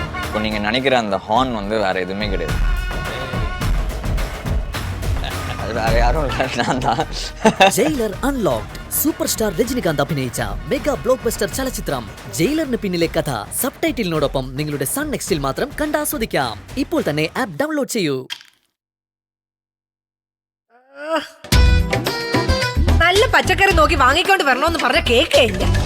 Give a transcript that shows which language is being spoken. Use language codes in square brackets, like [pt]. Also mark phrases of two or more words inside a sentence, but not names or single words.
[ta] இப்போ நீங்கள் நினைக்கிற அந்த ஹார்ன் வந்து வேறு எதுவுமே கிடையாது. அது வேறு யாரும் இல்லை, நான் தான். [ml] ജയിലർ [en] unlocked super star [ml] രജനികാന്ത് അഭിനയിച്ച [en] mega block buster [ml] ചലച്ചിത്രം ജയിലറിന് പിന്നിലെ കഥ സബ്ടൈറ്റിലിനോടൊപ്പം നിങ്ങളുടെ സൺ നെക്സ്റ്റിൽ മാത്രം കണ്ടാസ്വദിക്കാം. ഇപ്പോൾ തന്നെ [en] app download [ml] ചെയ്യൂ. നല്ല പച്ചക്കറി നോക്കി വാങ്ങിക്കൊണ്ട് വരണമെന്ന് പറഞ്ഞ കേൾക്കേയില്ല.